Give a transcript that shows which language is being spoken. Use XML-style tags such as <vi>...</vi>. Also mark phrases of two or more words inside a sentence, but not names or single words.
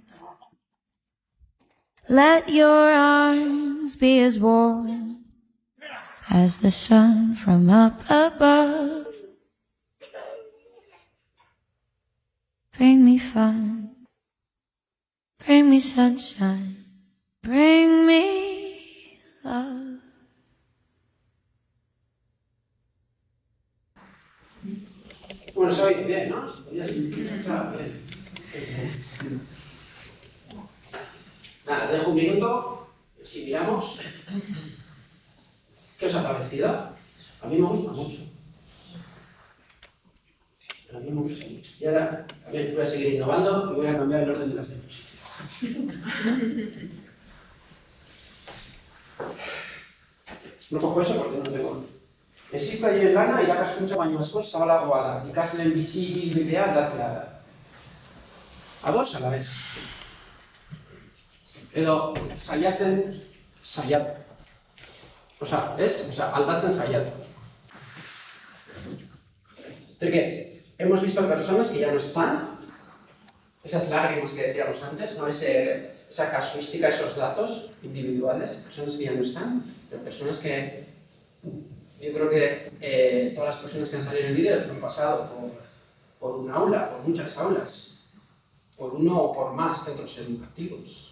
<en>Let your arms be as warm as the sun from up above. Bring me fun. Bring me sunshine. Bring me love.</en> <es>Bueno, se oye bien, ¿no? Se podía escuchar bien. Nada, os dejo 1 minuto, si miramos. ¿Qué os ha parecido? A mí me gusta mucho. A mí me gusta mucho. Y ahora, Bien, voy a seguir innovando y voy a cambiar el orden de las diapositivas. No cojo eso porque no lo tengo.</es> <eu>Hezitzaile lana irakaskuntza baino askoz zabalagoa da, ikasleen bizi ibilbidea aldatzea da. Ados, ala bez. Edo, saiatu. Aldatzen saiatu.</eu> <es>Porque hemos visto personas que ya no están, esas lágrimas que decíamos antes, ¿no? Esa casuística, esos datos individuales, personas que ya no están, pero personas que yo creo que todas las personas que han salido en el vídeo han pasado por un aula, por muchas aulas, por uno o por más centros educativos.</es>